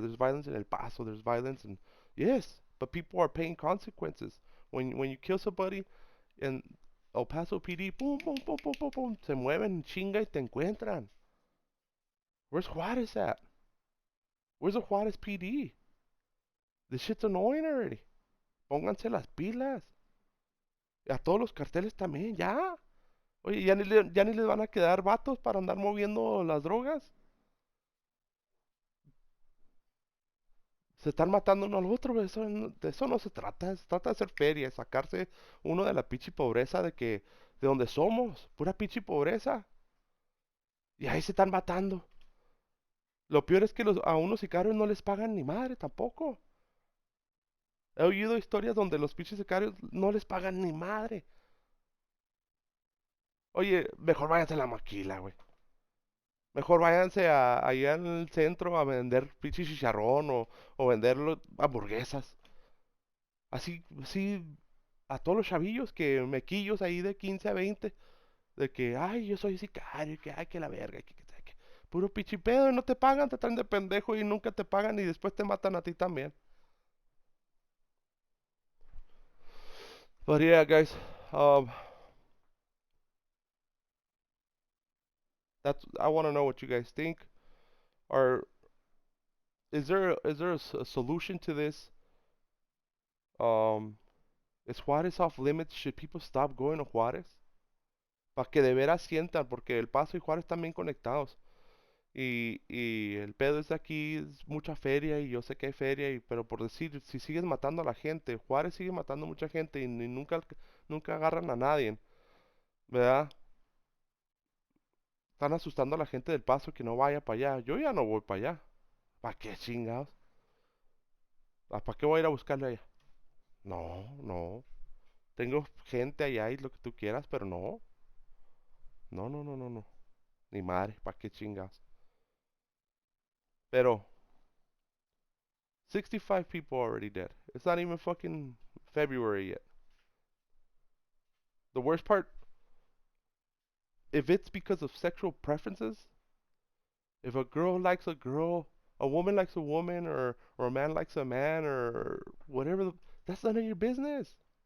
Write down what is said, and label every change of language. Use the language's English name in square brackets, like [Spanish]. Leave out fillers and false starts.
[English] There's violence in El Paso. There's violence in yes, but people are paying consequences. When you kill somebody in El Paso PD, boom, boom, boom, boom, boom, boom, [Spanish] se mueven chinga y te encuentran. [English] Where's Juarez at? Where's the Juarez PD? This shit's annoying already. [Spanish] Pónganse las pilas. A todos los carteles también, ya. Oye, ya ni les van a quedar vatos para andar moviendo las drogas. Se están matando uno al otro, güey. De eso no se trata. Se trata de hacer feria, sacarse uno de la pinche pobreza de donde somos. Pura pinche pobreza. Y ahí se están matando. Lo peor es que a unos sicarios no les pagan ni madre tampoco. He oído historias donde los pinches sicarios no les pagan ni madre. Oye, mejor váyanse a la maquila, güey. Mejor váyanse allá en el centro a vender pinche chicharrón o vender hamburguesas. Así, así, a todos los chavillos que mequillos ahí de 15 a 20, de que, ay, yo soy sicario, que, ay, que la verga, que puro pinche pedo, no te pagan, te traen de pendejo y nunca te pagan y después te matan a ti también. [English] But yeah, guys, um, I want to know what you guys think. Or is there a solution to this? Um, is Juarez off limits? Should people stop going to Juarez? [Spanish] Para que de veras sientan, porque El Paso y Juárez están bien conectados. Y el pedo es de aquí, es mucha feria y yo sé que hay feria, pero por decir, si sigues matando a la gente, Juárez sigue matando a mucha gente y nunca agarran a nadie, ¿verdad? Están asustando a la gente del Paso que no vaya para allá. Yo ya no voy para allá. ¿Para qué chingados? ¿Para qué voy a ir a buscarle allá? No, no. Tengo gente allá y lo que tú quieras, pero no. No, no, no, no, no. Ni madre, ¿para qué chingados? Pero [English] 65 people already dead. It's not even fucking February yet. The worst part, if it's because of sexual preferences, if a girl likes a girl, a woman likes a woman, or a man likes a man, or whatever, that's none of your business.